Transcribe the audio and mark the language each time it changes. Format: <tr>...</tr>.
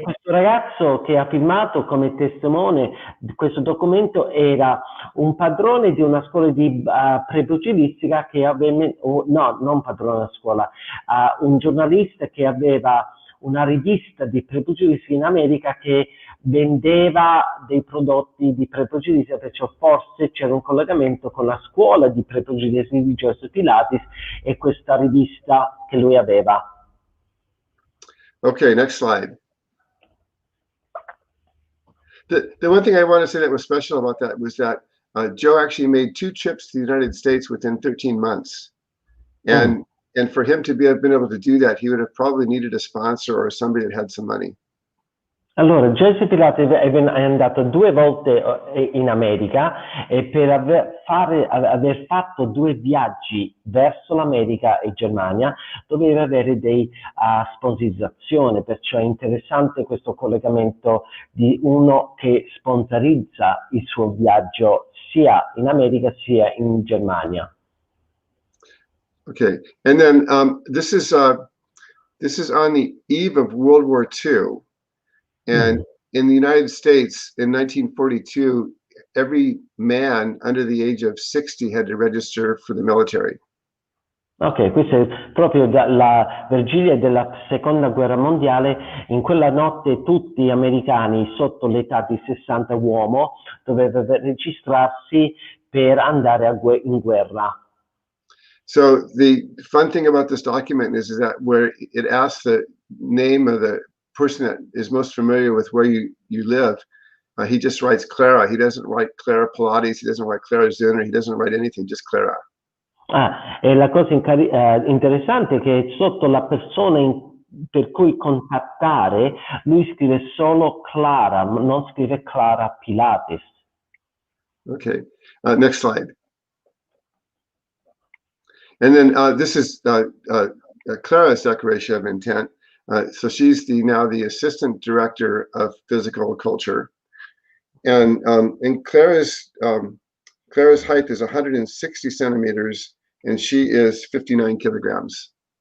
<it>Questo ragazzo che ha firmato come testimone di questo documento era un padrone di una scuola di prepugilistica che aveva, no, non padrone della scuola, un giornalista che aveva una rivista di prepugilistica in America che vendeva dei prodotti di prepugilistica, perciò forse c'era un collegamento con la scuola di prepugilistica di Joseph Pilates e questa rivista che lui aveva.</it> <en>Okay, next slide. The one thing I want to say that was special about that was that Joe actually made 2 trips to the United States within 13 months. And for him to have been able to do that, he would have probably needed a sponsor or somebody that had some money.</en> <it>Allora, Joseph Pilates è andato 2 volte in America e per aver fatto 2 viaggi verso l'America e Germania doveva avere dei sponsorizzazione, perciò è interessante questo collegamento di uno che sponsorizza il suo viaggio sia in America sia in Germania.</it> <en>Okay, and then this is on the eve of World War II. And in the United States in 1942, every man under the age of 60 had to register for the military.</en> <it>Ok, questo è proprio dalla vigilia della seconda guerra mondiale. In quella notte tutti gli americani sotto l'età di 60 uomo dovevano registrarsi per andare in guerra.</it> <en>So the fun thing about this document is that where it asks the name of the person that is most familiar with where you live, he just writes Clara. He doesn't write Clara Pilates. He doesn't write Clara Zinner. He doesn't write anything, just Clara.</en> <it>E la cosa interessante è che sotto la persona per cui contattare, lui scrive solo Clara, non scrive Clara Pilates.</it> <en>Okay, next slide. And then this is Clara's declaration of intent. So she's now the assistant director of physical culture, and Clara's height is 160 centimeters, and she is 59 kilograms.</en>